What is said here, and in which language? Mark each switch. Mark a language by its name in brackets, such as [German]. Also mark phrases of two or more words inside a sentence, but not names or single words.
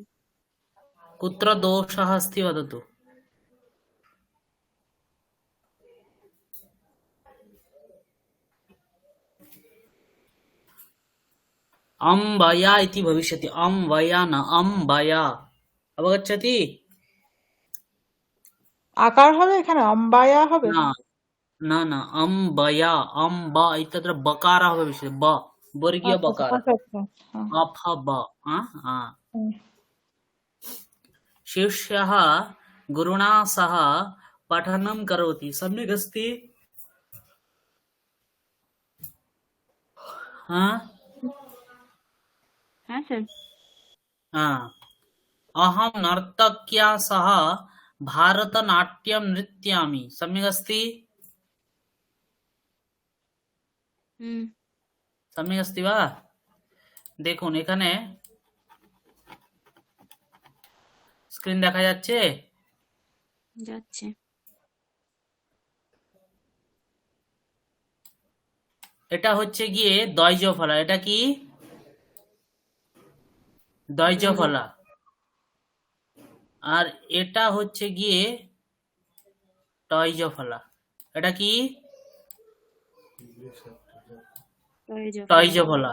[Sanskrit] कुत्र दोषः अस्ति वदतु। अम्बया इति भविष्यति, अम्बया न अम्बया, अवगच्छति। [Bangla] আকার হবে এখানে অম্বায়া হবে [Sanskrit] न न न अम्बया, अम्ब इत्यत्र बकारः भविष्यति, ब वर्गीय [Bangla] আচ্ছা [Sanskrit] बकारः, [Bangla] আচ্ছা আচ্ছা হ্যাঁ [Hindi] अफ ब, हाँ हाँ। হুম। [Sanskrit] शिष्यः गुरुणा सह पठनं करोति, सम्यक् अस्ति। [Hindi] हाँ हाँ सर। हाँ। [Sanskrit] अहं नर्तक्या सह भारतनाट्यं नृत्यामि, सम्यक् अस्ति। सम्यक् अस्ति वा। [Bangla] দেখুন এখানে স্ক্রিন দেখা যাচ্ছে। যাচ্ছে। এটা হচ্ছে গিয়ে দয়জ ফলা, এটা কি দয়জ ফলা, আর এটা হচ্ছে গিয়ে টয়জ ফলা, এটা কি টয়জ ফলা।